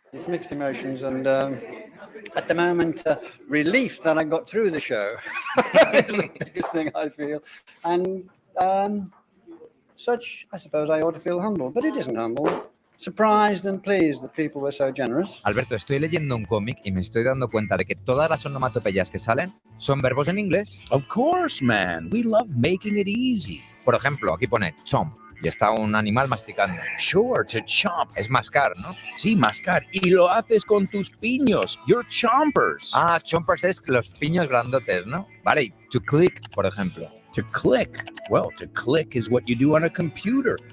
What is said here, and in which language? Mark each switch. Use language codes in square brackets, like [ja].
[en] It's mixed emotions, and at the moment, relief that I got through the show is the biggest thing I feel. And such, I suppose I ought to feel humble, but it isn't humble. Surprised and pleased that people were so generous. [es] Alberto, estoy leyendo un cómic y me estoy dando cuenta de que todas las onomatopeyas que salen son verbos en inglés. [en] Of course, man. We love making it easy. [es] Por ejemplo, aquí pone chomp y está un animal masticando. [en] Sure, to chomp. [es] Es mascar, ¿no? Sí, mascar. Y lo haces con tus piños. [en] Your chompers. [es] Ah, chompers es los piños grandotes, ¿no? Vale, y to click, por ejemplo. [en] To click. Well, to click is what you do on a computer.